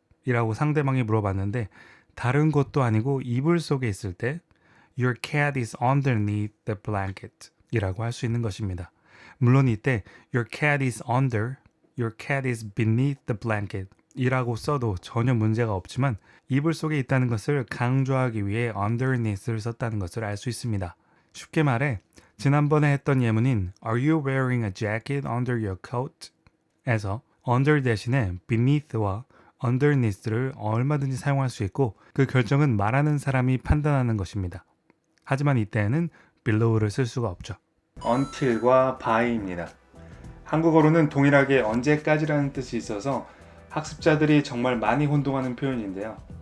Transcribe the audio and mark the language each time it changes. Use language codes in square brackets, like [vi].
[ko] 이라고 상대방이 물어봤는데 다른 곳도 아니고 이불 속에 있을 때 [en] Your cat is underneath the blanket [ko] 이라고 할 수 있는 것입니다. 물론 이때 [en] Your cat is under, Your cat is beneath the blanket [ko] 이라고 써도 전혀 문제가 없지만 이불 속에 있다는 것을 강조하기 위해 underneath를 썼다는 것을 알 수 있습니다. 쉽게 말해 지난번에 했던 예문인 [en] Are you wearing a jacket under your coat? [ko] 에서 under 대신에 beneath와 underneath를 얼마든지 사용할 수 있고 그 결정은 말하는 사람이 판단하는 것입니다. 하지만 이때에는 below를 쓸 수가 없죠. until과 by입니다. 한국어로는 동일하게 언제까지라는 뜻이 있어서 학습자들이 정말 많이 혼동하는 표현인데요.